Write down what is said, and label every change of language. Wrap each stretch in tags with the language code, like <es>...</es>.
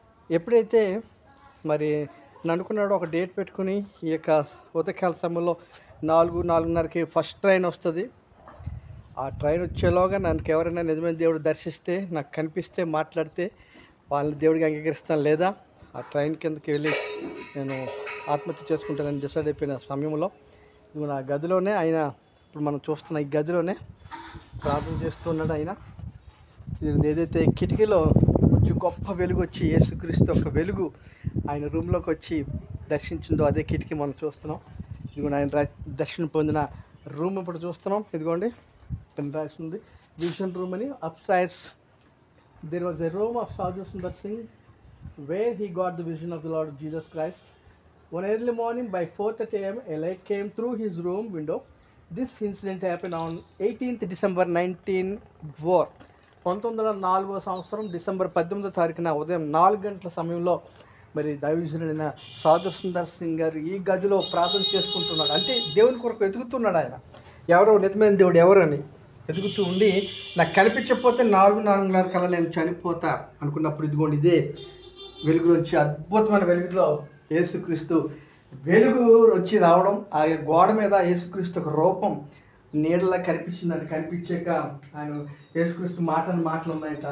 <te>ఎప్పుడైతే మరి అనుకున్నాడో ఒక డేట్ పెట్టుకుని ఈ యొక్క ఉదయకాల సమయంలో 4-4:30కి ఫస్ట్ ట్రైన్ వస్తుంది, ఆ ట్రైన్ వచ్చేలోగా నన్ను ఎవరైనా నిజమైన దేవుడు దర్శిస్తే, నాకు కనిపిస్తే, మాట్లాడితే వాళ్ళని దేవుడికి అంగీకరిస్తాను, లేదా ఆ ట్రైన్ కిందకి వెళ్ళి నేను ఆత్మహత్య చేసుకుంటానని డిసైడ్ అయిపోయిన సమయంలో ఇదిగో నా గదిలోనే ఆయన, ఇప్పుడు మనం చూస్తున్న ఈ గదిలోనే ప్రార్థన చేస్తున్నాడు ఆయన. ఇది ఏదైతే కిటికీలో నుంచి గొప్ప వెలుగు వచ్చి యేసుక్రీస్తు ఒక వెలుగు ఆయన రూమ్లోకి వచ్చి దర్శించిందో అదే కిటికీ మనం చూస్తున్నాం. ఇదిగోండి ఆయన దర్శనం పొందిన రూమ్ ఇప్పుడు చూస్తున్నాం. ఇదిగోండి ఇక్కడ రాసింది విజన్ రూమ్ అని.</te> <en>Upstairs there was a room of Sadhu Sundar Singh where he got the vision of the Lord Jesus Christ. One early morning by 4:30 a.m. a light came through his room window. This incident happened on 18th December 1904.</en> <te>1904 సంవత్సరం December 18వ తారీఖున ఉదయం 4 గంటల సమయంలో మరి దైవజనుడైన సాధు సుందర్ సింగ్ గారు ఈ గదిలో ప్రార్థన చేసుకుంటున్నాడు. అంటే దేవుని కొరకు వెతుకుతున్నాడు ఆయన, ఎవరో నిజమైన దేవుడు ఎవరని వెతుకుతూ ఉండి, నాకు కనిపించకపోతే 4:30 కల్లా నేను చనిపోతా అనుకున్నప్పుడు ఇదిగోండి ఇదే వెలుగులోంచి అద్భుతమైన వెలుగులో యేసుక్రీస్తు వెలుగు వచ్చి రావడం, ఆ గోడ మీద యేసుక్రీస్తు ఒక రూపం నీడలా కనిపించిందంటే, కనిపించాక ఆయన యేసుక్రీస్తు మాటలు ఉన్నాయంట.</te>